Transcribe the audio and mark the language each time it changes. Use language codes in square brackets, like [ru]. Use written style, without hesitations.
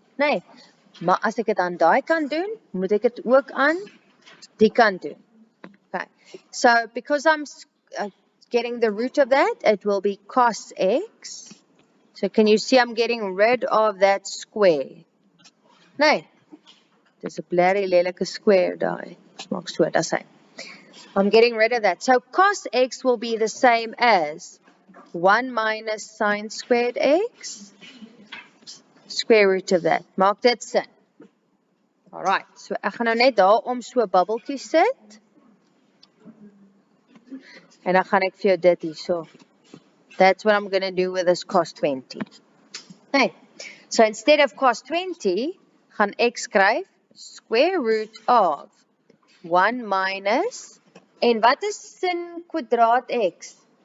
[af] Nee, maar as ek dit aan daai kant doen, moet ek dit ook aan die kant doen. [en] Okay, so because I'm getting the root of that, it will be cos x. So can you see I'm getting rid of that square? [af] Nee, dis 'n blerrie lelike square daai. Maak so, dis hy. [en] I'm getting rid of that. So cos x will be the same as 1 minus sine squared x, square root of that. [af] Maak dit sin. Alright, so ek gaan nou net daar om so 'n bubbeltjie sit. En dan gaan ek vir jou dit hierso. [en] That's what I'm going to do with this cos 20. Okay, so instead of cos 20, [af] gaan ek skryf [en] square root of 1 minus, [af] en wat is sin kwadraat x?